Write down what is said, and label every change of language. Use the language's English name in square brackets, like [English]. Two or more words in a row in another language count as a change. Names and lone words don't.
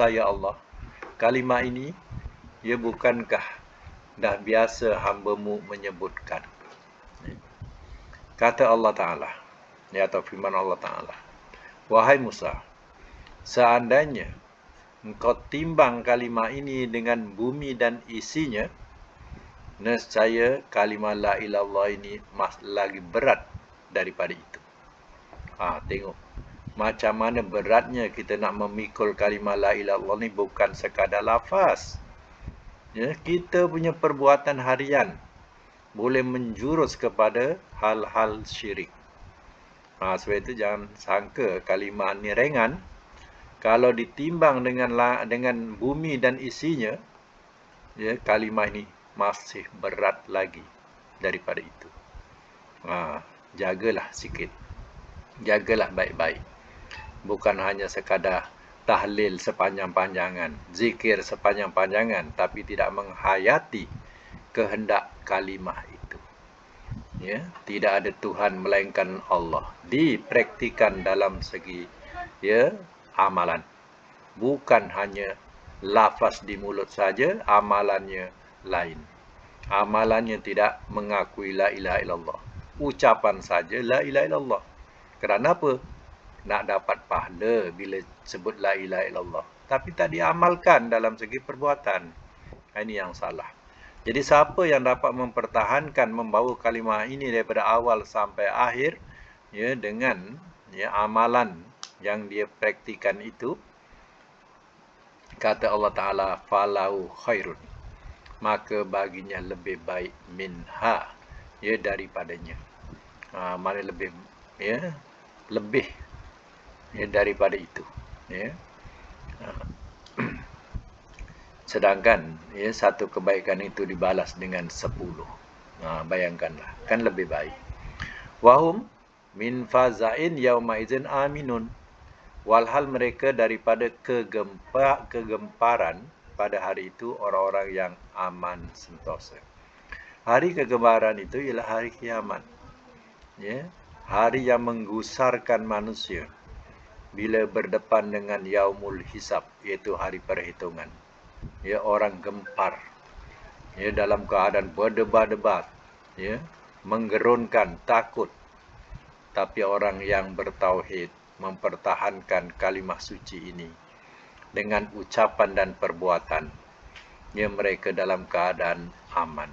[Malay] Ya Allah, kalimah ini, ya, bukankah dah biasa hamba-Mu menyebutkan? Kata Allah Ta'ala, ya, atau firman Allah Ta'ala, wahai Musa, seandainya engkau timbang kalimah ini dengan bumi dan isinya, nescaya kalimah [Arabic] لا إله إلا الله [Malay] ini lagi berat daripada itu. Tengok macam mana beratnya kita nak memikul kalimah [Arabic] لا إله إلا الله [Malay] ni, bukan sekadar lafaz. Ya, kita punya perbuatan harian boleh menjurus kepada hal-hal syirik. Sebab itu jangan sangka kalimah ni ringan. Kalau ditimbang dengan bumi dan isinya, ya, kalimah ini masih berat lagi daripada itu. Jagalah sikit. Jagalah baik-baik. Bukan hanya sekadar tahlil sepanjang-panjangan, zikir sepanjang-panjangan, tapi tidak menghayati kehendak kalimah itu. Ya, tidak ada Tuhan melainkan Allah. Dipraktikan dalam segi, ya, amalan. Bukan hanya lafaz di mulut saja, amalannya lain. Amalannya tidak mengakui [Arabic] لا إله إلا الله. [Malay] Ucapan saja [Arabic] لا إله إلا الله. [Malay] Kerana apa? Nak dapat pahala bila sebut [Arabic] لا إله إلا الله. [Malay] Tapi tak diamalkan dalam segi perbuatan. Ini yang salah. Jadi siapa yang dapat mempertahankan membawa kalimah ini daripada awal sampai akhir, ya, dengan, ya, amalan yang dia praktikan itu, kata Allah Ta'ala, [Arabic] فله خير, [Malay] maka baginya lebih baik minha, ya, daripadanya. Mana lebih, ya, lebih, ya, daripada itu, ya. Sedangkan, ya, satu kebaikan itu dibalas dengan 10. Bayangkanlah, kan lebih baik. [Arabic] وهم من فزع يومئذ آمنون, [Malay] walhal mereka daripada kegemparan pada hari itu orang-orang yang aman sentosa. Hari kegemparan itu ialah hari kiamat, ya, hari yang menggusarkan manusia bila berdepan dengan [Arabic] يوم الحساب, [Malay] iaitu hari perhitungan. Ya, orang gempar, ya, dalam keadaan berdebar-debar, ya, menggerunkan, takut. Tapi orang yang bertauhid mempertahankan kalimah suci ini dengan ucapan dan perbuatan, ya, mereka dalam keadaan aman.